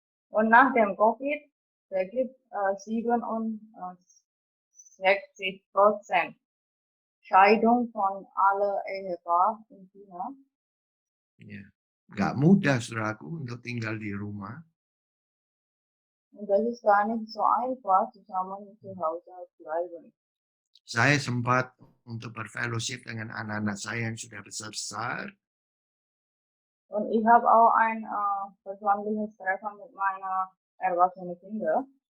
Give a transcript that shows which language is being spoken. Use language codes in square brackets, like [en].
[de] Und nach dem Covid, da gibt 67% Scheidung von alle Ehepaar in China. [id] Ya. Nggak mudah, saudaraku, untuk tinggal di rumah. [de] Und das ist gar nicht so einfach, zusammen zu Hause bleiben. [id] Saya sempat untuk berfellowship dengan anak-anak saya yang sudah besar-besar. [de] Und ich habe auch ein persönliches Treffen mit meiner erwachsenen Kinder.